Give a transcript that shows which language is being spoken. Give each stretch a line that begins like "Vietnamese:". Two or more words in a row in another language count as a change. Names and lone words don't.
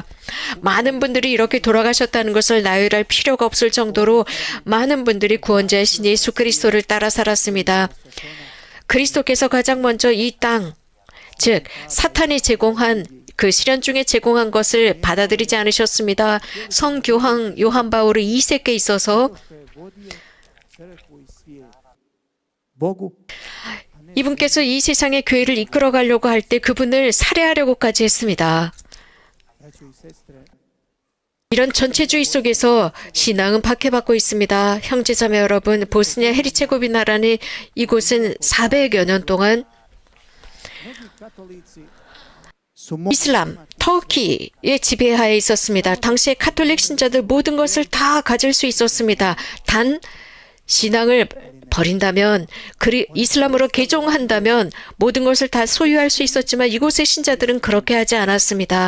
Korean: 많은 분들이 이렇게 돌아가셨다는 것을 나열할 필요가 없을 정도로 많은 분들이 구원자이신 예수 그리스도를 따라 살았습니다. 그리스도께서 가장 먼저 이 땅, 즉 사탄이 제공한 그 시련 중에 제공한 것을 받아들이지 않으셨습니다. 성교황 요한 바울 2세께 있어서
Croatian: vodio crkvu i svijet. Bogu
Korean: 이분께서 이 세상의 교회를 이끌어가려고 할 때 그분을 살해하려고까지 했습니다.
Croatian: braćo i sestre,
Korean: 이런 전체주의 속에서 신앙은 박해받고 있습니다. 형제자매 여러분, 보스니아 헤르체고비나라는 이곳은 400여 년 동안
Croatian: mnogi katolici
Korean: 이슬람, 터키의 지배하에 있었습니다. 당시에 카톨릭 신자들 모든 것을 다 가질 수 있었습니다. 단 신앙을 버린다면, 이슬람으로 개종한다면 모든 것을 다 소유할 수 있었지만 이곳의 신자들은 그렇게 하지 않았습니다.